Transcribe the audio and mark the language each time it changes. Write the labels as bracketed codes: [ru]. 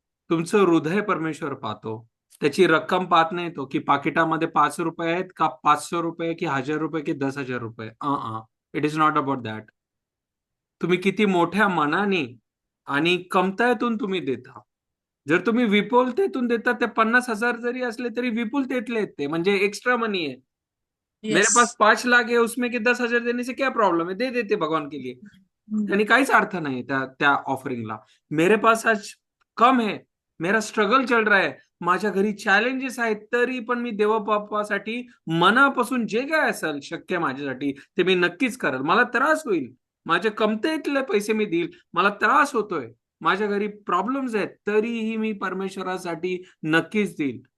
[mr] तुमचं हृदय परमेश्वर पाहतो, त्याची रक्कम पाहत नाही तो की पाकिटामध्ये 5 रुपये आहेत का 500 रुपये की 1000 रुपये की 10,000 रुपये. [en] It is not about that. [mr] तुम्ही किती मोठ्या मनाने आणि कमतायतून तुम्ही देता. जर तुम्ही विपुलतेतून देता, ते 50,000 जरी असले तरी विपुलतेतले आहेत ते, म्हणजे एक्स्ट्रा मनी है. [hi] मेरे [en] Yes. [hi] पास 5 लाख है, उसमें के 10,000 देने से क्या प्रॉब्लम है, दे देते भगवान के लिए. [mr] त्यांनी काहीच अर्थ नाही त्या ऑफरिंगला. [hi] मेरे पास आज कम है, मेरा स्ट्रगल चल रहा है, [mr] माझ्या घरी चॅलेंजेस आहेत, तरी पण मी देवबापासाठी मनापासून जे काय असेल शक्य माझ्यासाठी ते मी नक्कीच करेल. मला त्रास होईल, माझ्या कमतेतले पैसे मी देईल, मला त्रास होतोय, माझ्या घरी प्रॉब्लेम्स आहेत, तरीही मी परमेश्वरासाठी नक्कीच देईल.